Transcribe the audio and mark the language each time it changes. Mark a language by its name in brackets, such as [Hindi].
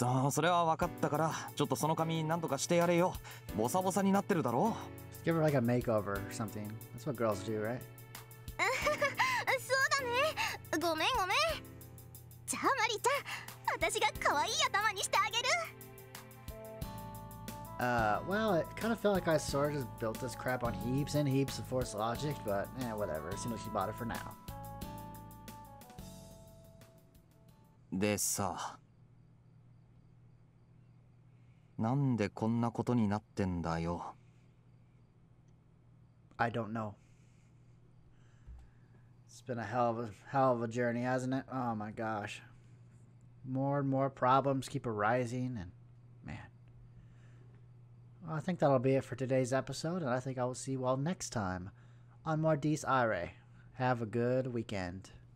[Japanese] それは分かったから、ちょっとその髪なんとかしてやれよ。ボサボサになってるだろ。 [English] Give her like a makeover or something. That's what girls do, right? [Japanese] そうだね。ごめんごめん。じゃあマリちゃん、私が可愛い頭にしてあげる。 [English] Well, it kind of felt like I sort of just built this crap on heaps and heaps of forced logic, but whatever. It seems like she bought it for now. [Japanese] でさ、なんでこんなことになってんだよ。 [English] I don't know. It's been a hell of a journey, hasn't it? Oh my gosh. More and more problems keep arising, and man. Well, I think that'll be it for today's episode, and I think I will see you all next time on more Diese. Have a good weekend.